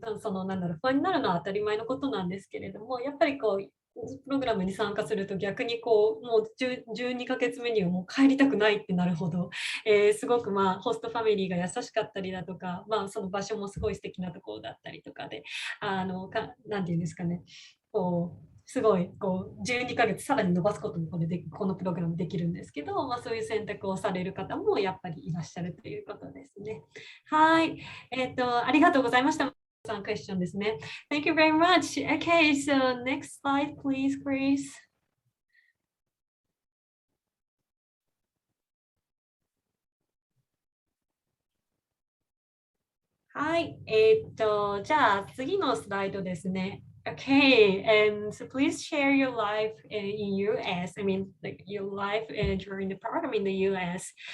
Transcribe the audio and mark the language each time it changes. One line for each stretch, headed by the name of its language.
Japanese: 不安になるのは当たり前のことなんですけれども、やっぱりプログラムに参加すると逆にもう12ヶ月目にはもう帰りたくないってなるほど、すごくホストファミリーが優しかったりだとか、その場所もすごい素敵なところだったりとかで、なんていうんですかね、すごい12ヶ月さらに伸ばすこともこのプログラムできるんですけど、そういう選択をされる方もやっぱりいらっしゃるということですね。はい、ありがとうございました。question ですね。
English: Thank you very much. Okay, so next slide, please, Grace.
Japanese: はい、じゃあ次のスライドですね。
English: Okay, and so please share your life in US. I mean, like your life during the program in the US.